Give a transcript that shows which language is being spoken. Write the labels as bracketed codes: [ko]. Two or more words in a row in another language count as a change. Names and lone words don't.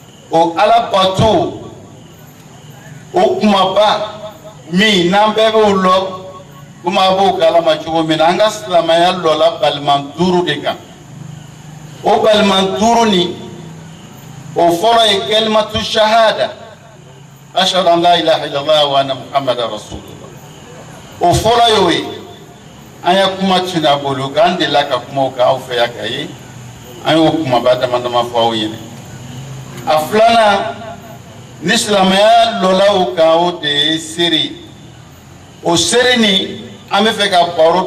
[bm] o ala bato o kumaba min n'an bɛɛ b'o lɔ komi a b'o kalama cogo min na an ka silamɛya lɔla baliman 5 de kan o baliman 5 ni o fɔlɔ ye [ar] كلمة الشهادة أشهد أن لا إله إلا الله وأن محمدا رسول الله [bm] o fɔlɔ y'o ye an ye kuma tun a bolo k'an delila ka kumaw kɛ aw fɛ yan ka ye an y'o kumaba dama dama fɔ aw ɲɛna a filanan ni silamɛya lɔlaw kan o de ye seri o seri ni an bɛ fɛ ka baro